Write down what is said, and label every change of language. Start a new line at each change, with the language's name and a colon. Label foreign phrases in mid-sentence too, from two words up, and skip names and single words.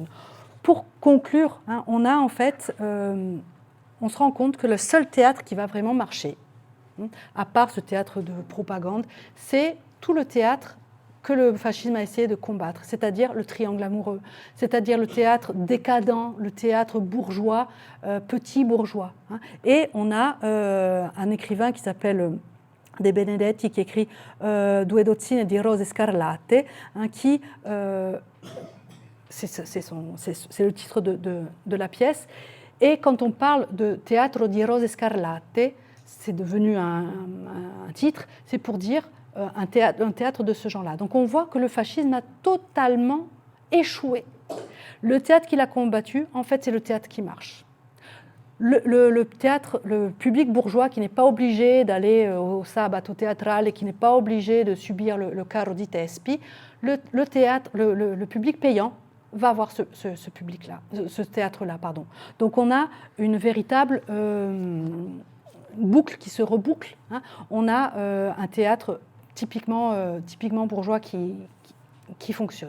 French: Pour conclure, on a en fait, on se rend compte que le seul théâtre qui va vraiment marcher, à part ce théâtre de propagande, c'est tout le théâtre que le fascisme a essayé de combattre, c'est-à-dire le triangle amoureux, c'est-à-dire le théâtre décadent, le théâtre bourgeois, petit bourgeois. Et on a un écrivain qui s'appelle De Benedetti qui écrit Due dozzine di rose scarlatte, qui c'est le titre de la pièce. Et quand on parle de Teatro di Rose Scarlatte, c'est devenu un titre, c'est pour dire un théâtre de ce genre-là. Donc on voit que le fascisme a totalement échoué. Le théâtre qu'il a combattu, en fait, c'est le théâtre qui marche. Le théâtre, le public bourgeois qui n'est pas obligé d'aller au sabato teatrale et qui n'est pas obligé de subir le caro di Tespi, le public payant va voir ce public-là, ce théâtre-là, pardon. Donc on a une véritable boucle qui se reboucle. On a un théâtre typiquement bourgeois qui fonctionne.